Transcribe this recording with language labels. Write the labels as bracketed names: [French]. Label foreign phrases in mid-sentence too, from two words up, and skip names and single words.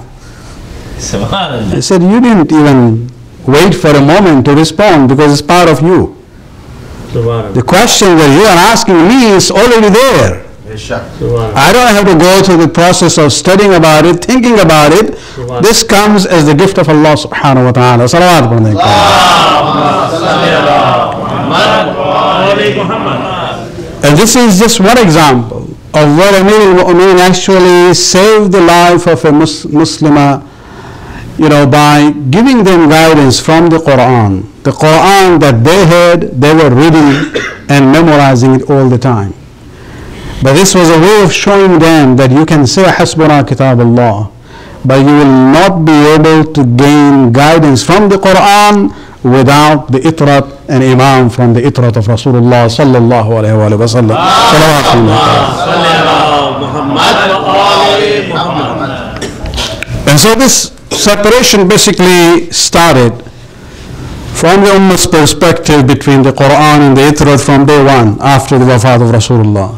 [English] He said, you didn't even wait for a moment to respond because it's part of you. The question that you are asking me is already there. I don't have to go through the process of studying about it, thinking about it. This comes as the gift of [Arabic] الله سبحانه وتعالى. [English] Salawat. And this is just one example of where [Arabic] أمير المؤمنين [English] actually saved the life of a Muslimah, by giving them guidance from the Quran. The Quran that they were reading and memorizing it all the time. But this was a way of showing them that you can say [Arabic] حسبنا كتاب الله, [English] but you will not be able to gain guidance from the Quran without the itrat and imam from the itrat of [Arabic] رسول الله صلى الله عليه وسلم. [English] And so this separation basically started from the Ummah's perspective between the Quran and the itrat from day one after the wafat of Rasulullah.